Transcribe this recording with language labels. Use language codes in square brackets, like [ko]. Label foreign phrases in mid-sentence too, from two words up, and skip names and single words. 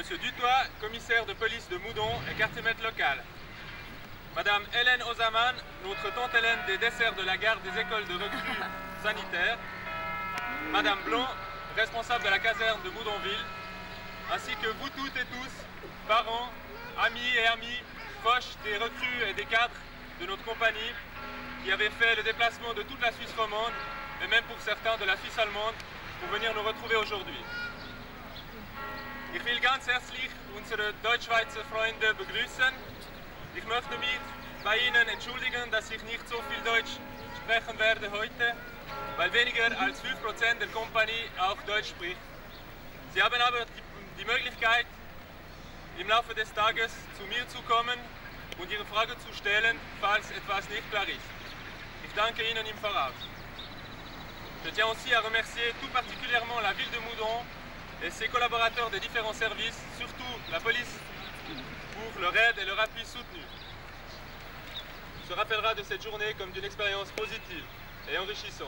[fr] Dutoit, commissaire de police de Moudon et quartier-maître local, Madame Hélène Ozaman, notre tante Hélène des desserts de la garde des écoles de recrues sanitaires, Madame Blanc, responsable de la caserne de Moudonville, ainsi que vous toutes et tous, parents, amis et amis, proches des recrues et des cadres de notre compagnie, qui avaient fait le déplacement de toute la Suisse romande, et même pour certains de la Suisse allemande, pour venir nous retrouver aujourd'hui. [de] Ich will ganz herzlich unsere Deutschschweizer Freunde begrüßen. Ich möchte mich bei Ihnen entschuldigen, dass ich nicht so viel Deutsch sprechen werde heute, weil weniger als 5% der Kompanie auch Deutsch spricht. Sie haben aber die Möglichkeit, im Laufe des Tages zu mir zu kommen und Ihre Frage zu stellen, falls etwas nicht klar ist. Ich danke Ihnen im Voraus. [fr] Je tiens aussi à remercier tout particulièrement la ville de Moudon et ses collaborateurs des différents services, surtout la police, pour leur aide et leur appui soutenu. On se rappellera de cette journée comme d'une expérience positive et enrichissante.